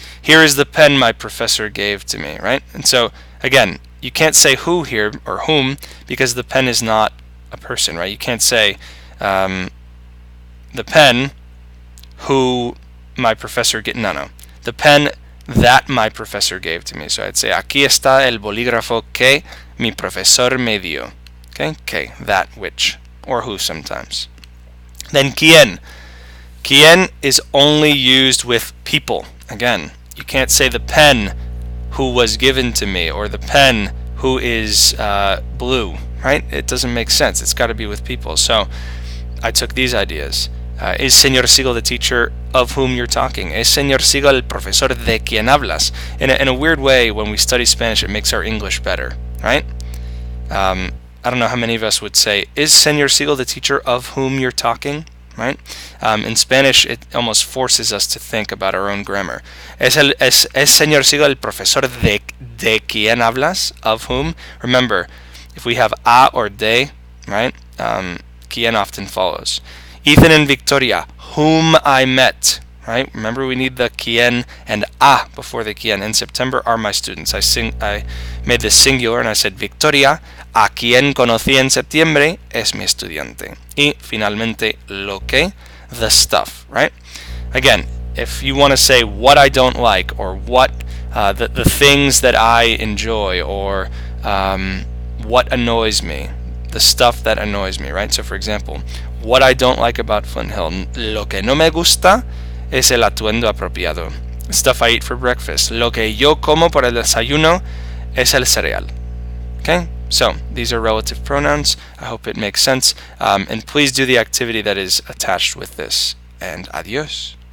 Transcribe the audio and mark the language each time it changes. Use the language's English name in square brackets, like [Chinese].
[English] Here is the pen my professor gave to me, right? And so, again, you can't say who here, or whom, because the pen is not a person, right? You can't say the pen who my professor gave. No. The pen that my professor gave to me. So I'd say, [Spanish] aquí está el bolígrafo que mi profesor me dio. [English] Okay, que, that, which, or who sometimes. Then quien. Quien is only used with people. Again, you can't say the pen who was given to me, or the pen who is blue, right? It doesn't make sense. It's got to be with people. So I took these ideas. Is Señor Siegel the teacher of whom you're talking? [Spanish] Es Señor Siegel el profesor de quien hablas? [English] In a weird way, when we study Spanish, it makes our English better, right? I don't know how many of us would say, is Señor Siegel the teacher of whom you're talking? Right? In Spanish, it almost forces us to think about our own grammar. [Spanish] Es Señor Siegel el profesor de quien hablas? [English] Of whom? Remember, if we have a or de, right? Quien often follows. Ethan and Victoria, whom I met. Right? Remember, we need the quien and a before the quien. In September are my students. I made this singular and I said [Spanish] Victoria, a quien conocí en septiembre, es mi estudiante. Y finalmente, lo que, [English] the stuff. Right? Again, if you want to say what I don't like, or what the things that I enjoy, or what annoys me, the stuff that annoys me. Right? So, for example, what I don't like about Flint Hill, [Spanish] lo que no me gusta es el atuendo apropiado. [English] Stuff I eat for breakfast. [Spanish] Lo que yo como por el desayuno es el cereal. [English] Okay? So, these are relative pronouns. I hope it makes sense. And please do the activity that is attached with this. And adios.